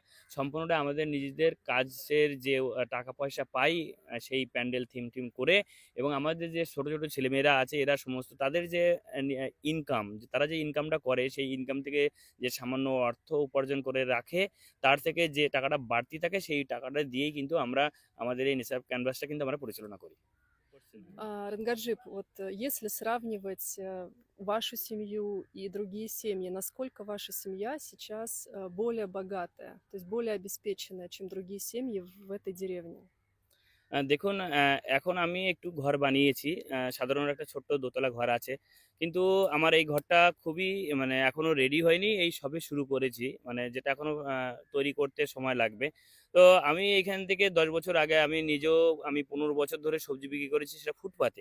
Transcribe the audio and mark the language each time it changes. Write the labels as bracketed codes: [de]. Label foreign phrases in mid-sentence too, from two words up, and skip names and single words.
[bn] সম্পূর্ণটা আমাদের নিজেদের কাজের যে টাকা পয়সা পাই, সেই [en] pandal theme [bn] করে, এবং আমাদের যে ছোট ছোট ছেলেমেয়েরা আছে এরা সমস্ত তাদের যে ইনকাম, তারা যে ইনকামটা করে সেই ইনকাম থেকে যে সামান্য অর্থ উপার্জন করে রাখে, তার থেকে যে টাকাটা বাড়তি থাকে সেই টাকাটা দিয়েই কিন্তু আমরা আমাদের এই নেচার ক্যানভাসটা কিন্তু আমরা পরিচালনা করি। [ru] Рангаджип, вот если сравнивать вашу семью и другие семьи, насколько ваша семья сейчас более богатая, то есть более обеспеченная, чем другие семьи в этой деревне? [bn] দেখুন, এখন আমি একটু ঘর বানিয়েছি। সাধারণ একটা ছোট্ট দোতলা ঘর আছে। কিন্তু আমার এই ঘরটা খুবই, মানে এখনো রেডি হয়নি। এই সবে শুরু করেছি। মানে যেটা এখনো তৈরি করতে সময় লাগবে। তো আমি এইখান থেকে ১০ বছর আগে আমি ১৫ বছর ধরে সবজি বিক্রি করেছি, সেটা ফুটপাতে।